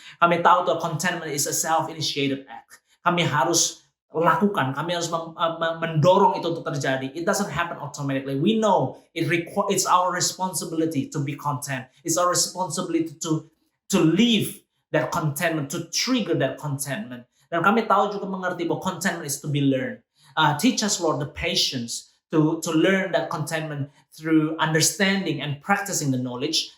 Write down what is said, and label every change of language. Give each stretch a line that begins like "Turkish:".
Indonesian: Kami tahu Tuhan,
English: contentment is a self-initiated act.
Indonesian: Kami harus lakukan, kami harus mendorong itu untuk terjadi.
English: It doesn't happen automatically. We know it's our responsibility to be content. It's our responsibility to live that contentment, to trigger that contentment.
Indonesian: Dan kami tahu juga mengerti bahwa
English: contentment is to be learned. Teach us, Lord, the patience to learn that contentment through understanding and practicing the knowledge.